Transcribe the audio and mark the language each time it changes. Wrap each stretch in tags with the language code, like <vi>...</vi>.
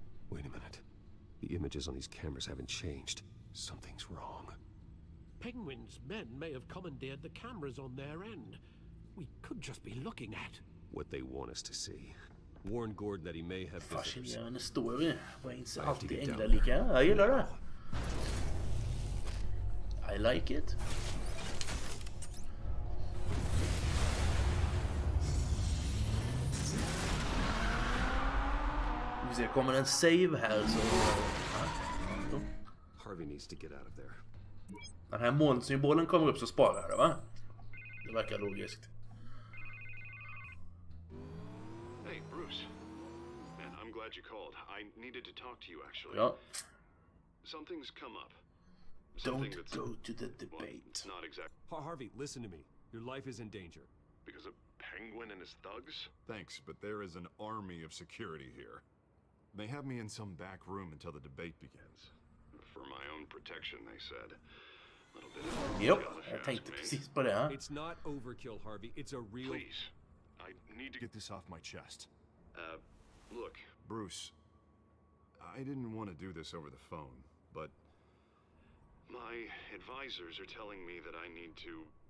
<en>Wait a minute. The images on these cameras haven't changed. Something's wrong. Penguin's men may have commandeered the cameras on their end. We could just be looking at what they want us to see. Warn Gordon that he may have visitors.</en> <sv>Fascinerande story. Waynes är alltid änglalika. Jag gillar det.</sv> <en>I like it.</en> <sv>Vi ser, kommer en save här så...</sv> <en>Harvey needs to get out of there.</en> <sv>Den här månsymbolen kommer upp så sparar det, va? Det verkar logiskt.</sv> <en>Hey, Bruce. Man, I'm glad you called. I needed to talk to you, actually.</en> <sv>Ja.</sv> <en>Something's come up. Don't go to the debate. Well, not exactly. Harvey, listen to me. Your life is in danger. Because of Penguin and his thugs? Thanks, but there is an army of security here. They have me in some back room until the debate begins. For my own protection, they said.</en> <sv>Yep, jag tänkte precis på det.</sv> <en>It's not overkill, Harvey. It's a real... Please, I need to get this off my chest. Look. Bruce, I didn't want to do this over the phone, but... My advisors are telling me that I need to...</en>